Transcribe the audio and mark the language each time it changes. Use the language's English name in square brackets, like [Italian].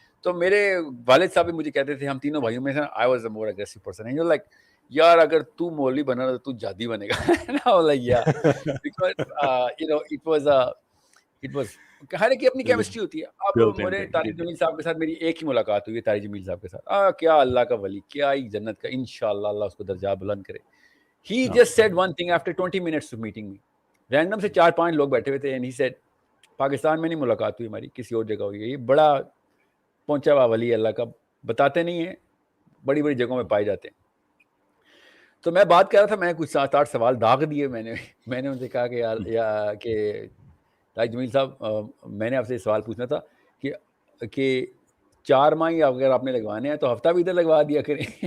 [Urdu] تو میرے والد صاحب بھی مجھے کہتے تھے, ہم تینوں بھائیوں میں سے [English] I was a more aggressive person, and you like [Urdu] یار اگر تو مولوی بنا تو تو جادی بنے گا. [English] like یا because you know it was [Urdu] ہر ایک کی اپنی کیمسٹری ہوتی ہے. اب میرے طارق جمیل صاحب کے ساتھ میری ایک ہی ملاقات ہوئی ہے, طارق جمیل صاحب کے ساتھ. کیا اللہ کا ولی, کیا ہی جنت کا, انشاءاللہ اللہ اس کو درجات بلند کرے. [English] He just said one thing after 20 minutes of meeting me. [Urdu] Random سے 4-5 لوگ بیٹھے ہوئے تھے, [English] and he said [Urdu] پاکستان میں نہیں ملاقات ہوئی ہماری, کسی اور جگہ ہوئی ہے. یہ بڑا پہنچا ہوا ولی اللہ کا, بتاتے نہیں ہیں, بڑی بڑی جگہوں میں پائے جاتے ہیں. تو میں بات کر رہا تھا, میں کچھ 7-8 سوال داغ دیے. میں نے ان سے کہا کہ یار کہ طارق جمیل صاحب, میں نے آپ سے سوال پوچھنا تھا کہ 4 ماہ اگر آپ نے لگوانے ہیں تو ہفتہ بھی ادھر لگوا دیا کریں.